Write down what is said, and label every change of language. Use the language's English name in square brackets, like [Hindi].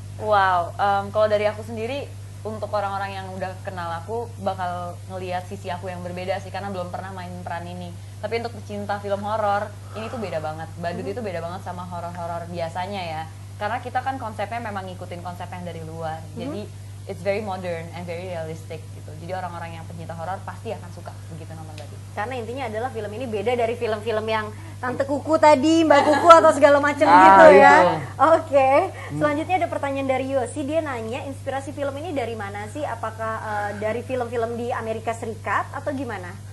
[Indonesian] Wow, kalau dari aku sendiri, untuk orang-orang yang udah kenal aku bakal ngelihat sisi aku yang berbeda sih, karena belum pernah main peran ini. Tapi untuk pecinta film horor, ini tuh beda banget. Badut itu beda banget sama horor-horor biasanya ya. Karena kita kan konsepnya memang ngikutin konsep yang dari luar. [English] Jadi it's very modern and very realistic gitu. [Indonesian] Jadi orang-orang yang pecinta horor pasti akan suka begitu nonton Badut. Karena intinya adalah film ini beda dari film-film yang Tante Kuku tadi, Mbak Kuku atau segala macam gitu ya. Itu. Oke. Selanjutnya ada pertanyaan dari Yosi, dia nanya inspirasi film ini dari mana sih? Apakah dari film-film di Amerika Serikat atau gimana?